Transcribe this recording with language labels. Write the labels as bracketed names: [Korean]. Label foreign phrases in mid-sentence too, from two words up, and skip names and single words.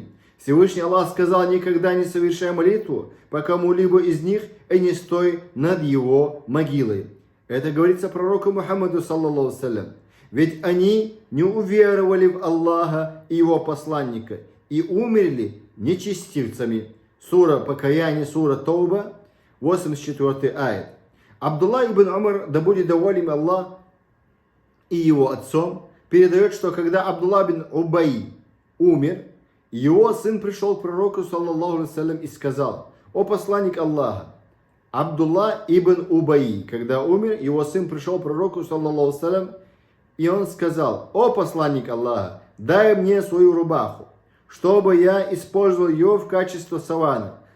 [Russian] Всевышний Аллах сказал: «Никогда не совершай молитву по кому-либо из них и не стой над его могилой». Это говорится пророку Мухаммаду, [Arabic] صلى الله سلام. [Russian] Ведь они не уверовали в Аллаха и его посланника и умерли нечестивцами. Сура Покаяние, сура Тауба, 84 аят. Абдулла ибн Умар, да будет доволен Аллах и его отцом, передает, что когда Абдулла бин Убай умер, его сын пришел к пророку, [Arabic] صلى الله عليه, [Russian] и сказал: «О посланник Аллаха, Абдулла ибн Убай, когда умер, его сын пришел к пророку, [Arabic] صلى الله عليه, [Russian] и он сказал: «О посланник Аллаха, дай мне свою рубаху, чтобы я использовал ее в качестве савана.